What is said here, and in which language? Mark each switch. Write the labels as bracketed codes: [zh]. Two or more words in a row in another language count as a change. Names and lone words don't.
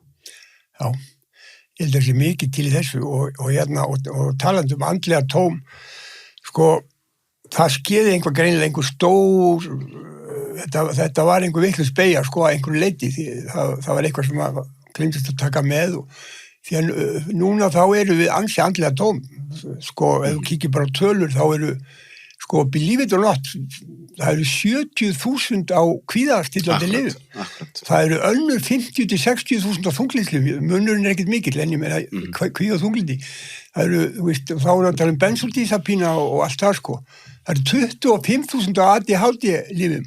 [is] Já, ég held að það sé mikið til í þessu og talandi andlega tóm, sko, það skeiði greinilega einhver stór, þetta var einhver vitlaus beygja, sko, að einhverju leyti, því það var eitthvað sem að gleymdist að taka með því að núna þá eru við ansi andlega tóm, sko, ef þú kíkir bara á tölur, þá eru, sko, [en] believe it or not, [is] það eru 70.000 á kvíðastillandi lyfjum. Það eru önnur 50-60.000 á þunglyndislyfjum, munurinn er ekkert mikill, en ég meina kvíða og þunglyndi. Það eru, þú veist, þá eru að tala um benzodiazepína og allt það, sko. Það eru 25.000 á ADHD-lyfjum.